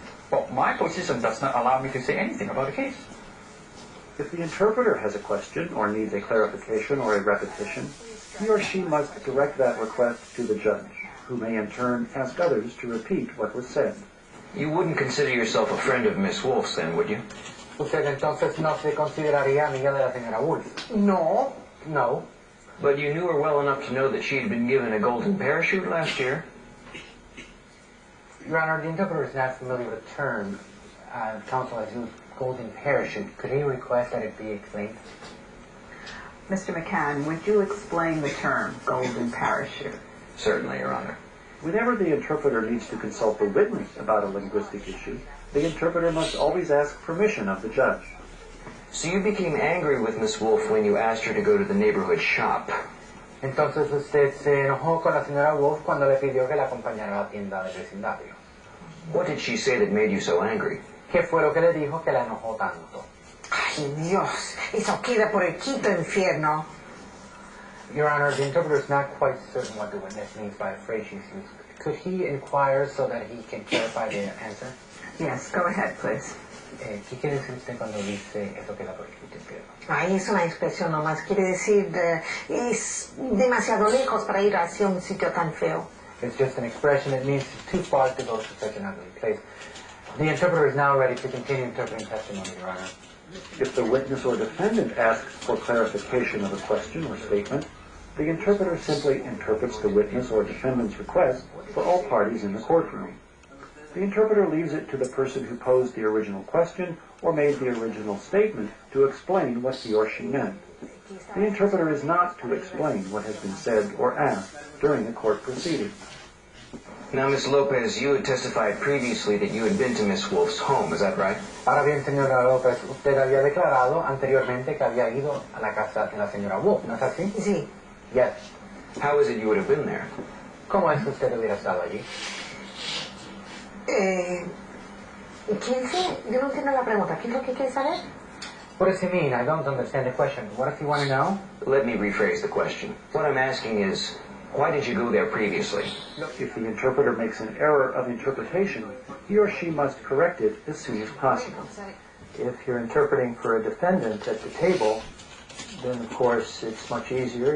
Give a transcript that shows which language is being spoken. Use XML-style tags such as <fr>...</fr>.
<en>Well, my position does not allow me to say anything about the case. If the interpreter has a question or needs a clarification or a repetition, he or she must direct that request to the judge, who may in turn ask others to repeat what was said. You wouldn't consider yourself a friend of Miss Wolf's then, would you?</en> <es>Usted entonces no se consideraría amiga de la señora Wolf. No.</es> <en>No. But you knew her well enough to know that she had been given a golden parachute last year? Your Honor, the interpreter is not familiar with the term. Counsel has used golden parachute. Could he request that it be explained? Mr. McCann, would you explain the term golden parachute? Certainly, Your Honor. Whenever the interpreter needs to consult the witness about a linguistic issue, the interpreter must always ask permission of the judge. So you became angry with Miss Wolf when you asked her to go to the neighborhood shop.</en> <es>Entonces usted se enojó con la señora Wolf cuando le pidió que la acompañara a la tienda del vecindario.</es> <en>What did she say that made you so angry?</en> <es>¿Qué fue lo que le dijo que la enojó tanto? Ay, Dios, eso queda por el quinto infierno.</es> <en>Your Honor, the interpreter is not quite certain what the witness means by the phrase she's used. Could he inquire so that he can clarify the answer? Yes, go ahead, please.</en> <es>¿Qué quiere decir usted cuando dice eso queda por el quinto infierno? Ay, es una expresión nomás. Quiere decir, es demasiado lejos para ir hacia un sitio tan feo.</es> <en>It's just an expression. It means it's too far to go to such an ugly place. The interpreter is now ready to continue interpreting testimony, Your Honor. If the witness or defendant asks for clarification of a question or statement, the interpreter simply interprets the witness or defendant's request for all parties in the courtroom. The interpreter leaves it to the person who posed the original question or made the original statement to explain what he or she meant. The interpreter is not to explain what has been said or asked during a court proceeding. Now, Miss Lopez, you had testified previously that you had been to Miss Wolf's home, is that right?</en> <es>Ahora bien, señora López, usted había declarado anteriormente que había ido a la casa de la señora Wolf, ¿no es así? Sí.</es> <en>Yes. How is it you would have been there?</en> <es>¿Cómo es que usted hubiera estado allí? ¿Qué dice? Yo no entiendo la pregunta. ¿Qué es lo que quiere saber?</es> <en>What does he mean? I don't understand the question. What does he want to know? Let me rephrase the question. What I'm asking is, why did you go there previously? If the interpreter makes an error of interpretation, he or she must correct it as soon as possible. If you're interpreting for a defendant at the table, then of course it's much easier.</en>